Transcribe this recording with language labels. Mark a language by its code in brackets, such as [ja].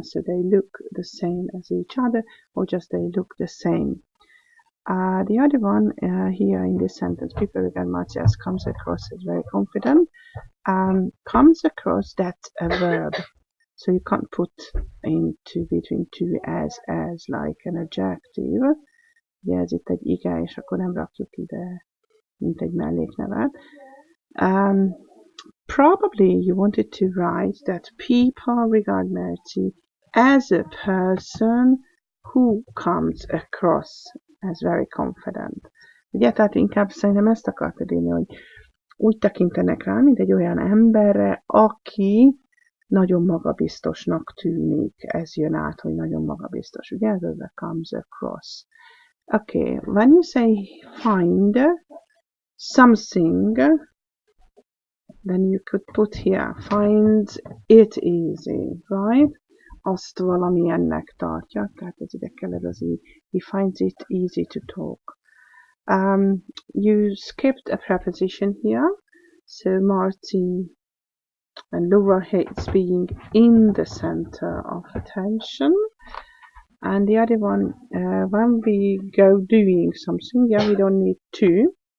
[en] So they look the same as each other, or just they look the same. The other one here in this sentence, people regard Matthias comes across as very confident. Comes across, that's a verb. So you can't put into between two as like an adjective. [hu] Ugye ez itt egy ige, és akkor nem rakjuk ide, mint egy melléknevet. [en] Probably you wanted to write that people regard Mercy as a person who comes across as very confident. [hu] Ugye, tehát inkább szerintem ezt akartad írni, hogy úgy tekintenek rá, mint egy olyan emberre, aki nagyon magabiztosnak tűnik. Ez jön át, hogy nagyon magabiztos. Ugye, ez az a comes across. [en] Okay, when you say find something, then you could put here, find it easy, right? [hu] Azt valamilyennek tartja, tehát ez ide kell ez az így. [en] He finds it easy to talk. You skipped a preposition here, so Marty and Laura hates being in the center of attention. And the other one, when we go doing something, yeah, we don't need to.